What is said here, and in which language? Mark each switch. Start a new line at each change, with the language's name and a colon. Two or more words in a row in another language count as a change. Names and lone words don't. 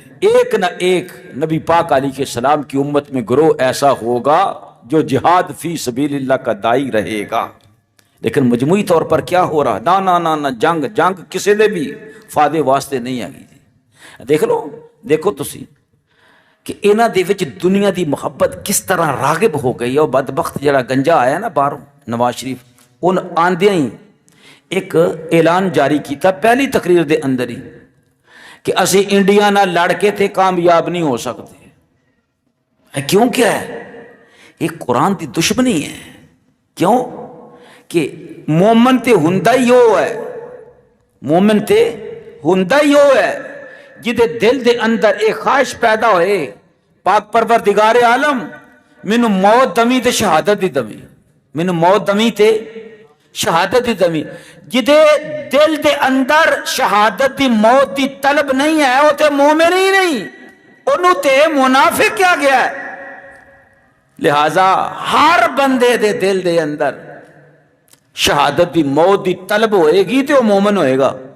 Urdu: ایک نہ ایک نبی پاک
Arabic: علیہ السلام
Urdu: کی امت میں گروہ ایسا ہوگا جو جہاد
Arabic: فی سبیل اللہ
Urdu: کا داعی رہے گا۔ لیکن مجموعی طور پر کیا ہو رہا؟ نہ جنگ کسی نے بھی فائدے واسطے نہیں آ گئی۔
Punjabi: دیکھو تسی کہ انہاں دے وچ دنیا دی محبت کس طرح راغب ہو گئی ہے۔ اور بدبخت جڑا گنجا آیا نا باہروں نواز شریف، ان آندیاں ہی ایک اعلان جاری کیتا پہلی تقریر دے اندر ہی کہ اسی انڈیا نہ لڑ کے تھے کامیاب نہیں ہو سکتے۔ کیوں؟ کیا ہے یہ؟ قرآن دی دشمنی ہے۔ کیوں کہ مومن تے ہوندا ہی وہ ہے، مومن تے ہوندا ہی وہ ہے جدے دل دے اندر ایک خواہش پیدا ہوئے، پاک پروردگار عالم مینوں موت دمی تے شہادت دی دمی، مینوں موت دمی تے شہادت دی دمی۔ جدے دل دے اندر شہادت دی موت دی طلب نہیں ہے وہ تے مومن ہی نہیں، انہوں تے منافق کیا گیا ہے۔ لہذا ہر بندے دے دل دے اندر شہادت دی موت دی طلب ہوئے گی تو وہ مومن ہوئے گا۔